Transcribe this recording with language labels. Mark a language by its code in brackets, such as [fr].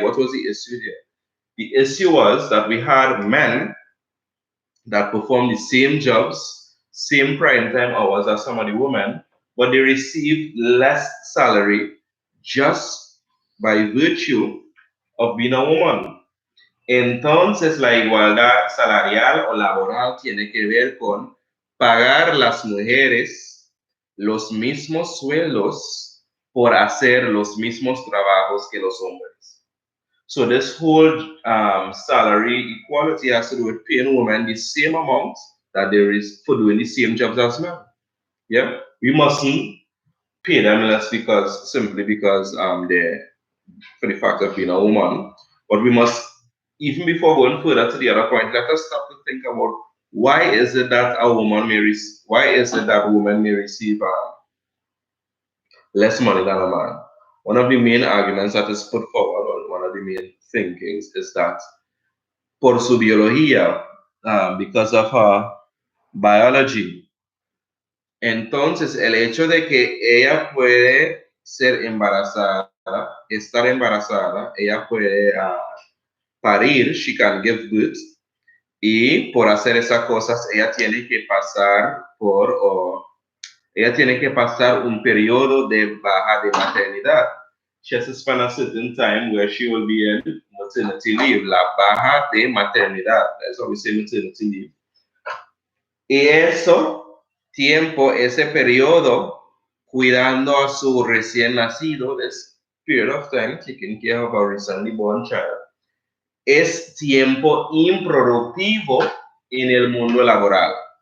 [en] What was the issue here? The issue was that we had men that performed the same jobs, same prime time hours as some of the women, but they received less salary just by virtue of being a woman. [es] Entonces, la igualdad salarial o laboral tiene que ver con pagar las mujeres los mismos sueldos por hacer los mismos trabajos que los hombres. [en] So this whole salary equality has to do with paying women the same amount that there is for doing the same jobs as men. Yeah, we mustn't pay them less because simply because they're for the fact of being a woman, but we must, even before going further to the other point, let us stop to think about why is it that women may receive less money than a man. One of the main arguments that is put forward, or one of the main thinkings, is that [es] por su biología, [en] because of her biology. [es] Entonces, el hecho de que ella puede ser embarazada, estar embarazada, ella puede parir, [en] she can give birth, [es] y por hacer esas cosas ella tiene que pasar un periodo de baja de maternidad. [en] She has to spend a certain time where she will be in maternity leave, [es] la baja de maternidad. [en] That's what we say, maternity leave. [es] Y ese periodo, cuidando a su recién nacido, [en] this period of time, taking care of a recently born child, [es] es tiempo improductivo en el mundo laboral.